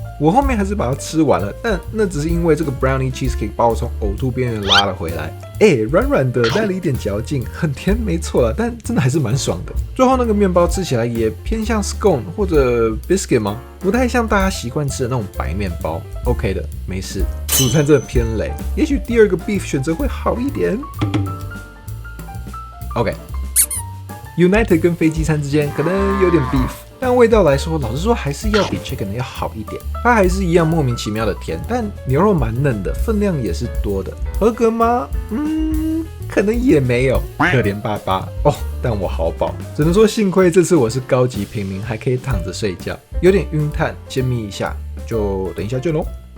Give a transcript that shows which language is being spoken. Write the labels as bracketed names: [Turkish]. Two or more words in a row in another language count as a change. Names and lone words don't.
[Chinese] 我後面還是把它吃完了，但那只是因為這個 [English] brownie cheesecake [Chinese] 把我從嘔吐邊緣拉了回來。軟軟的，帶了一點嚼勁，很甜沒錯啦，但真的還是蠻爽的。最後那個麵包吃起來也偏向 scone 或者 biscuit 嗎？不太像大家習慣吃的那種白麵包。OK 的，沒事。主餐真的偏雷，也許第二個 beef 選擇會好一點。OK，United 跟飛機餐之間可能有點 beef， 但味道來說，老實說還是要比 chicken 要好一點。它還是一樣莫名其妙的甜，但牛肉蠻嫩的，分量也是多的，合格嗎？可能也沒有，可憐巴巴哦。但我好飽，只能說幸虧這次我是高級平民，還可以躺着睡覺，有點暈碳，先眯一下，就等一下見嘍。